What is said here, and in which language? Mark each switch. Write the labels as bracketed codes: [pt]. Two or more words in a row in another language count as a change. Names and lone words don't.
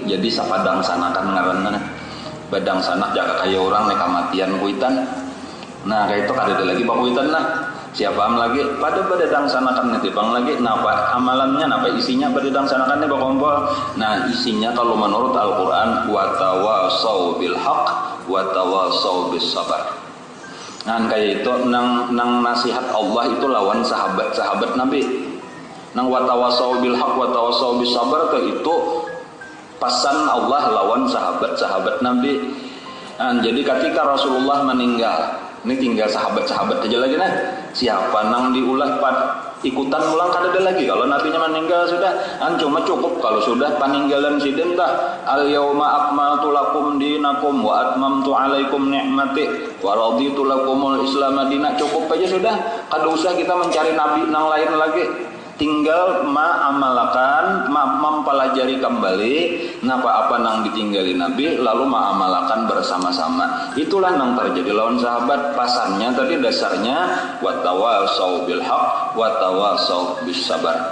[bjn] Jadi sapadang sanakan ngaranna badang sanak jaga kayak orang nek kamatian kuitan. Kayak itu kada ada lagi bakuitan lah. Siapa lagi pada dangsanakan netipang lagi napa amalannya napa isinya pada dangsanakannya bakumpul. [id] Isinya kalau menurut Al-Qur'an [ar] وتواصوا بالحق وتواصوا بالصبر. [bjn] Kayak itu nang nasihat Allah itu lawan sahabat Nabi. Nang [ar] وتواصوا بالحق وتواصوا بالصبر [bjn] itu pesan Allah lawan sahabat Nabi. Jadi ketika Rasulullah meninggal ini tinggal sahabat-sahabat aja lagi siapa nang diulah ikutan ulang kada ada lagi kalau nabinya meninggal sudah cuma cukup kalau sudah peninggalan sidin [ar] اليوم أكملت لكم دينكم وأتممت عليكم نعمتي ورضيت لكم الإسلام [bjn] madinah cukup aja sudah kada usah kita mencari nabi nang lain lagi tinggal ma'amalakan mempelajari kembali apa nang ditinggali Nabi lalu ma'amalakan bersama-sama. Itulah nang terjadi lawan sahabat. Pasannya tadi dasarnya [ar] وتواصوا بالحق وتواصوا بالصبر.